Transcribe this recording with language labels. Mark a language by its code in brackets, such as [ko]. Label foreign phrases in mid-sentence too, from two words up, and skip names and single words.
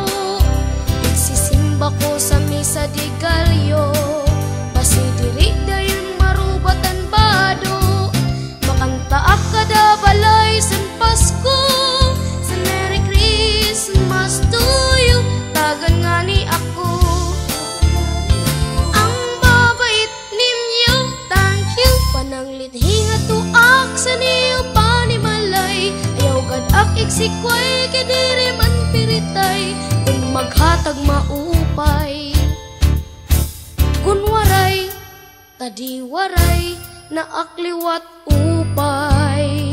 [war] Igsisimba ko sa misa di galyo, basi diri dayon marubatan bado. Makanta ak kada balay san Pasko, san [en] Merry Christmas to you, [war] tagan nga ni ako. [tl] Ang babait ninyo, [en] thank you. [war] Pananglit hinga tuak sa niyo panimalay, ayaw gad ak iksikway kadiri man piritay. Kung maghatag maupay, kun waray tadi waray na akliwat upay.